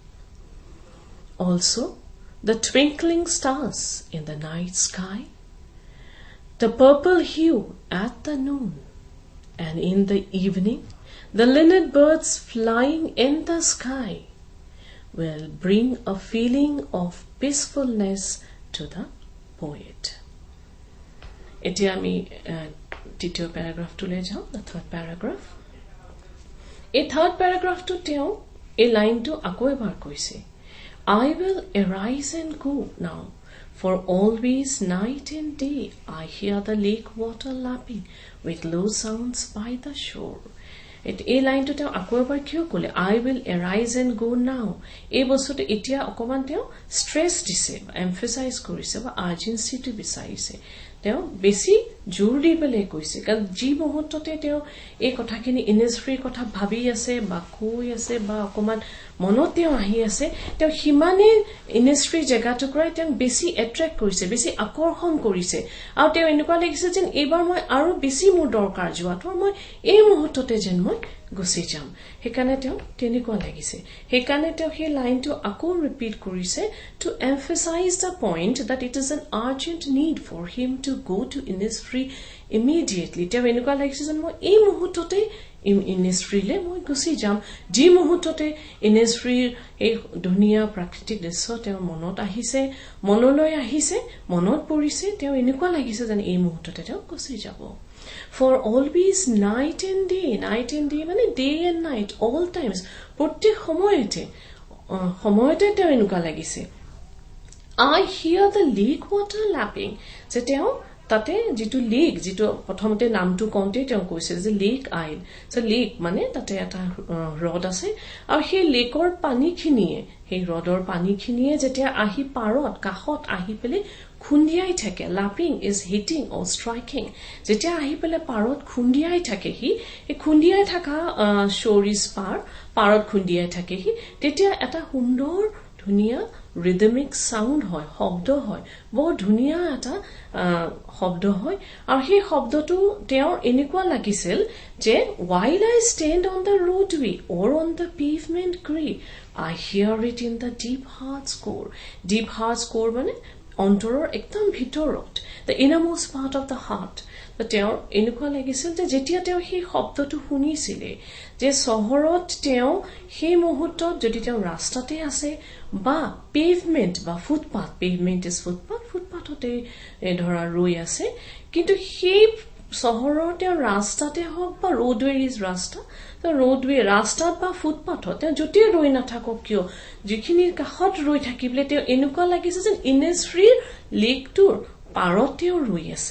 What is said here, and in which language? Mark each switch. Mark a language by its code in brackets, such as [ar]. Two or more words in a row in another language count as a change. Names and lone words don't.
[en] Also, the twinkling stars in the night sky, the purple hue at the noon, and in the evening, the linnet birds flying in the sky will bring a feeling of peacefulness to the poet. [as] এতিয়া আমি দ্বিতীয় প্যাৰাগ্ৰাফটোলৈ যাওঁ, [en] the third paragraph. [as] এই [en] third paragraph [as] তেওঁ এই লাইনটো আকৌ এবাৰ কৈছে. [en] I will arise and go now, for always night and day I hear the lake water lapping with low sounds by the shore. [as] এই লাইনটো তেওঁ আকৌ এবাৰ কিয় ক'লে? [en] I will arise and go now. [as] এই বস্তুটো এতিয়া অকমান তেওঁ ষ্ট্ৰেছ দিছে, এমফেচাইজ কৰিছে বা আৰ্জেঞ্চিটো বিচাৰিছে. তেওঁ বেছি জোৰ দি পেলাই কৈছে, কাৰণ যি মুহূৰ্ততে তেওঁ এই কথাখিনি ইনিছফ্ৰীৰ কথা ভাবি আছে বা কৈ আছে বা অকমান মনত তেওঁ আহি আছে, তেওঁ সিমানে ইনিছফ্ৰীৰ জেগাটুকুৰাই তেওঁ বেছি এট্ৰেক্ট কৰিছে, বেছি আকৰ্ষণ কৰিছে. আৰু তেওঁ এনেকুৱা লাগিছে যেন এইবাৰ মই আৰু বেছি মোৰ দৰকাৰ যোৱাটো, মই এই মুহূৰ্ততে যেন মই গুচি যাম. সেইকাৰণে তেওঁ তেনেকুৱা লাগিছে. সেইকাৰণে তেওঁ সেই লাইনটো আকৌ ৰিপিট কৰিছে [en] to emphasize the point that it is an urgent need for him to go to Innisfree immediately. [as] তেওঁ এনেকুৱা লাগিছে যেন মই এই মুহূৰ্ততে ইনিছফ্ৰীলৈ মই গুচি যাম. যি মুহূৰ্ততে ইনিছফ্ৰীৰ এই ধুনীয়া প্ৰাকৃতিক দৃশ্য তেওঁৰ মনত আহিছে, মনলৈ আহিছে, মনত পৰিছে, তেওঁ এনেকুৱা লাগিছে যেন এই মুহূৰ্ততে তেওঁ গুচি যাব. [en] For always night and day মানে day and night, all times, [as] প্ৰত্যেক সময়তে তেওঁ এনেকুৱা লাগিছে. [en] I hear the lake water lapping, [as] যে তেওঁ তাতে যিটো লেক, যিটো প্ৰথমতে নামটো কওঁতে তেওঁ কৈছে যে [en] lake isle, [as] যে লেক মানে তাতে এটা হ্ৰদ আছে, আৰু সেই লেকৰ পানীখিনিয়ে, সেই হ্ৰদৰ পানীখিনিয়ে যেতিয়া আহি পাৰত কাষত আহি পেলাই খুন্দিয়াই থাকে. [en] lapping is hitting or striking. [as] যেতিয়া আহি পেলাই পাৰত খুন্দিয়াই থাকেহি, এই খুন্দিয়াই থকা শ্বৰিজ পাৰত খুন্দিয়াই থাকেহি, তেতিয়া এটা সুন্দৰ ধুনীয়া [en] rhythmic sound [as] হয়, শব্দ হয়, বৰ ধুনীয়া এটা শব্দ হয়. আৰু সেই শব্দটো তেওঁৰ এনেকুৱা লাগিছিল যে [en] while I stand on the roadway or on the pavement gray, I hear it in the deep heart's core. Deep heart's core [as] মানে অন্তৰৰ একদম ভিতৰত, [en] the innermost part of the heart. [as] তেওঁৰ এনেকুৱা লাগিছিল যে যেতিয়া তেওঁ সেই শব্দটো শুনিছিলে, যে চহৰত তেওঁ সেই মুহূৰ্তত যদি তেওঁ ৰাস্তাতে আছে বা পেভমেণ্ট বা ফুটপাথ, [en] pavement is footpath, [as] ফুটপাথতে ধৰা ৰৈ আছে, কিন্তু সেই চহৰৰ তেওঁ ৰাস্তাতে হওক বা [en] roadway is [as] ৰাস্তা, ৰোডৱে ৰাস্তাত বা ফুটপাথত তেওঁ য'তেই ৰৈ নাথাকক কিয়, যিখিনিৰ কাষত ৰৈ থাকিবলৈ তেওঁ এনেকুৱা লাগিছে যেন ইনিছফ্ৰীৰ লেকটোৰ পাৰত তেওঁ ৰৈ আছে.